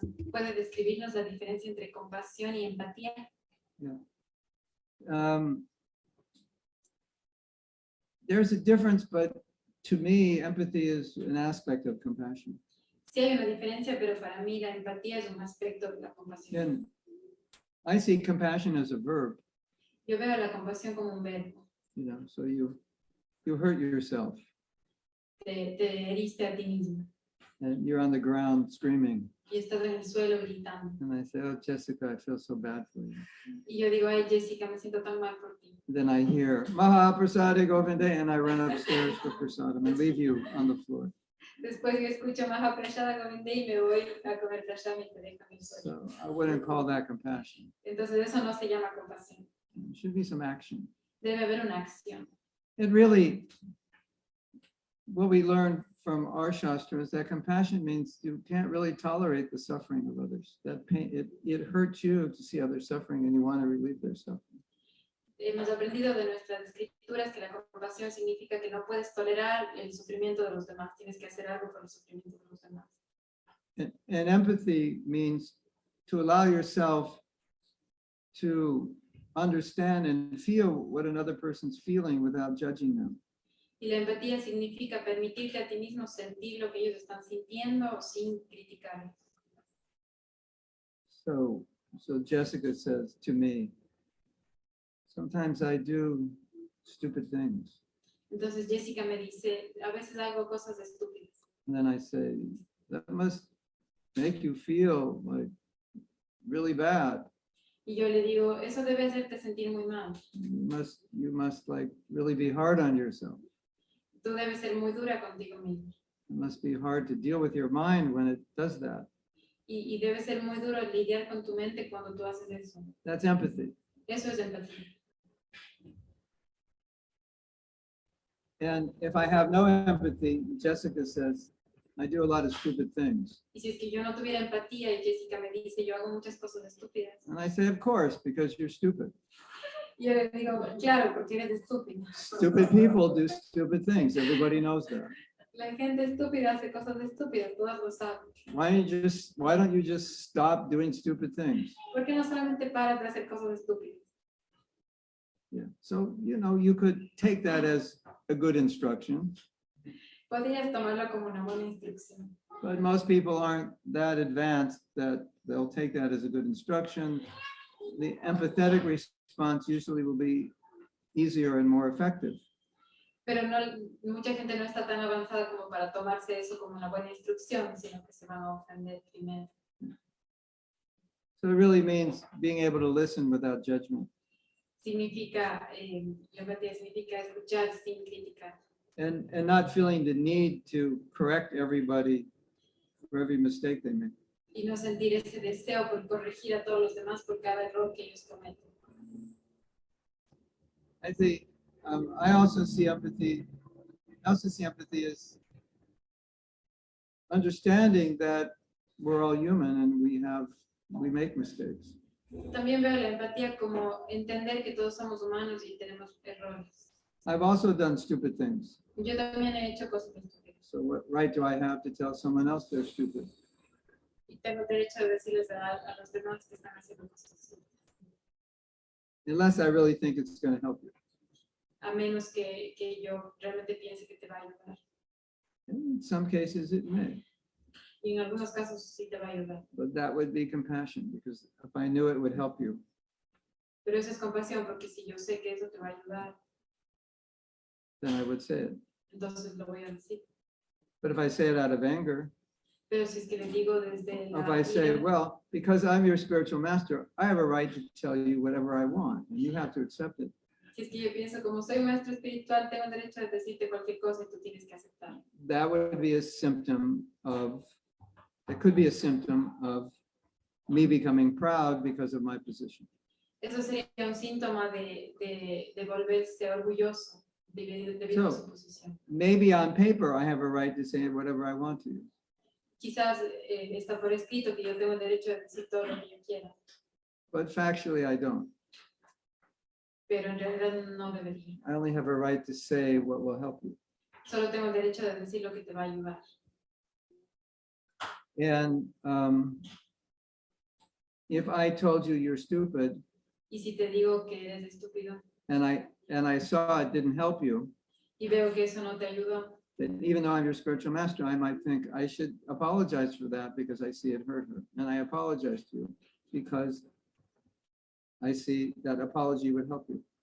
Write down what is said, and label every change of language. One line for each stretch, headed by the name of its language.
Spanish: ¿Puede describirnos la diferencia entre compasión y empatía?
English: Yeah. There's a difference, but to me, empathy is an aspect of compassion.
Spanish: Sí hay una diferencia, pero para mí la empatía es un aspecto de la compasión.
English: And I see compassion as a verb,
Spanish: Yo veo la compasión como un verbo.
English: you know, so you hurt yourself
Spanish: Te heriste a ti mismo
English: and you're on the ground screaming.
Spanish: y estás en el suelo gritando.
English: And I say, oh, Jessica, I feel so bad for you.
Spanish: Y yo digo, ay, Jessica, me siento tan mal por ti.
English: Then I hear, Maha Prasade Govinde, and I run upstairs for prasadam and leave you on the floor.
Spanish: Después yo escucho Maha Prasada Govinde y me voy a comer prasad y te dejo en el suelo.
English: So I wouldn't call that compassion.
Spanish: Entonces eso no se llama compasión.
English: There should be some action.
Spanish: Debe haber una acción.
English: It really, what we learn from our Shastra is that compassion means you can't really tolerate the suffering of others. That pain, it hurts you to see others suffering and you want to relieve their suffering.
Spanish: Hemos aprendido de nuestras escrituras que la compasión significa que no puedes tolerar el sufrimiento de los demás, tienes que hacer algo por el sufrimiento de los demás.
English: And empathy means to allow yourself to understand and feel what another person's feeling without judging them.
Spanish: Y la empatía significa permitirte a ti mismo sentir lo que ellos están sintiendo sin criticarlos.
English: So Jessica says to me, sometimes I do stupid things.
Spanish: Entonces Jessica me dice, a veces hago cosas estúpidas.
English: And then I say, that must make you feel like really bad.
Spanish: Y yo le digo, eso debe hacerte sentir muy mal.
English: You must like really be hard on yourself.
Spanish: Tú debes ser muy dura contigo mismo.
English: It must be hard to deal with your mind when it does that.
Spanish: Y debe ser muy duro lidiar con tu mente cuando tú haces eso.
English: That's empathy.
Spanish: Eso es empatía.
English: And if I have no empathy, Jessica says, I do a lot of stupid things.
Spanish: Y si es que yo no tuviera empatía y Jessica me dice, yo hago muchas cosas estúpidas.
English: And I say, of course, because you're stupid.
Spanish: Y yo le digo, claro, porque eres estúpido.
English: Stupid people do stupid things. Everybody knows that.
Spanish: La gente estúpida hace cosas estúpidas, todas lo saben.
English: Why don't you just stop doing stupid things?
Spanish: ¿Por qué no solamente paras de hacer cosas estúpidas?
English: Yeah. So, you know, you could take that as a good instruction,
Spanish: Podrías tomarlo como una buena instrucción.
English: but most people aren't that advanced that they'll take that as a good instruction. The empathetic response usually will be easier and more effective.
Spanish: Pero no, mucha gente no está tan avanzada como para tomarse eso como una buena instrucción, sino que se van a ofender primero.
English: So it really means being able to listen without judgment
Spanish: Significa, la empatía significa escuchar sin criticar.
English: and not feeling the need to correct everybody for every mistake they make.
Spanish: Y no sentir ese deseo por corregir a todos los demás por cada error que ellos cometen.
English: I think I also see empathy as understanding that we're all human and we make mistakes.
Spanish: También veo la empatía como entender que todos somos humanos y tenemos errores.
English: I've also done stupid things.
Spanish: Yo también he hecho cosas estúpidas.
English: So what right do I have to tell someone else they're stupid?
Spanish: Y tengo derecho de decirles a los demás que están haciendo cosas estúpidas.
English: Unless I really think it's going to help you.
Spanish: A menos que yo realmente piense que te va a ayudar.
English: In some cases it may,
Spanish: Y en algunos casos sí te va a ayudar.
English: but that would be compassion because if I knew it would help you,
Spanish: Pero eso es compasión, porque si yo sé que eso te va a ayudar,
English: then I would say it.
Spanish: entonces lo voy a decir.
English: But if I say it out of anger,
Spanish: Pero si es que le digo desde
English: if
Spanish: la
English: I say,
Spanish: ira,
English: well, because I'm your spiritual master, I have a right to tell you whatever I want, and you have to accept it.
Spanish: si es que yo pienso como soy maestro espiritual, tengo derecho de decirte cualquier cosa y tú tienes que aceptar.
English: That would be a symptom of, it could be a symptom of me becoming proud because of my position.
Spanish: Eso sería un síntoma de volverse orgulloso debido a su posición.
English: Maybe on paper, I have a right to say whatever I want to you.
Spanish: Quizás está por escrito que yo tengo el derecho de decir todo lo que yo quiera,
English: But factually, I don't.
Spanish: pero en realidad no debería.
English: I only have a right to say what will help you.
Spanish: Solo tengo el derecho de decir lo que te va a ayudar.
English: And if I told you you're stupid
Spanish: Y si te digo que eres estúpido
English: and I saw it didn't help you,
Spanish: y veo que eso no te ayudó,
English: that even though I'm your spiritual master, I might think I should apologize for that because I see it hurt her. And I apologize to you because I see that apology would help you.